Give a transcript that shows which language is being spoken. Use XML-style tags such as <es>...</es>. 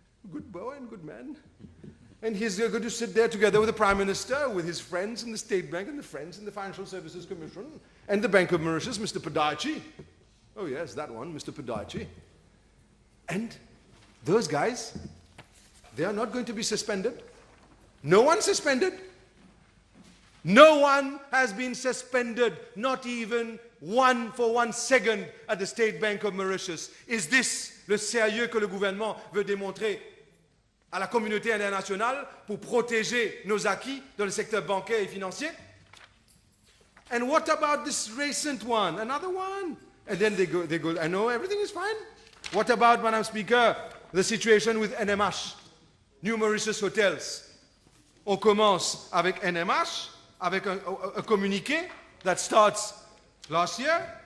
<en>Good boy and good man. And he's going to sit there together with the Prime Minister, with his friends in the State Bank and the friends in the Financial Services Commission, and the Bank of Mauritius, Mr. Parti. Oh yes, that one, Mr. Parti. And those guys, they are not going to be suspended. No one suspended. No one has been suspended, not even for 1 second at the State Bank of Mauritius. Is this</en> <fr>le sérieux que le gouvernement veut démontrer à la communauté internationale pour protéger nos acquis dans le secteur bancaire et financier?</fr> <en>And what about this recent one? Another one. And then they go, I know everything is fine. What about, Madam Speaker, the situation with NMH, New Mauritius Hotels?</en> <fr>On commence avec NMH, avec un communiqué</fr> <en>that starts last year.</en>